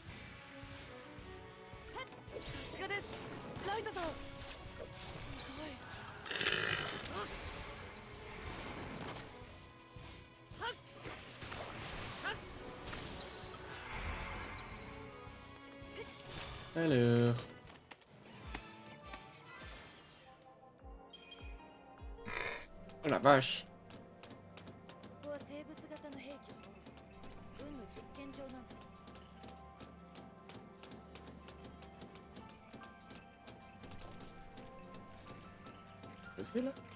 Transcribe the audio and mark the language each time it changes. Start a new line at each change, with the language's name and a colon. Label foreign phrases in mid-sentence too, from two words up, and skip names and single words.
Japanese: さすがですライトさんすごい
French: Alors... Oh la vache.
Japanese: ここは生物型の兵器を軍の実験場なんだ
French: C'est là.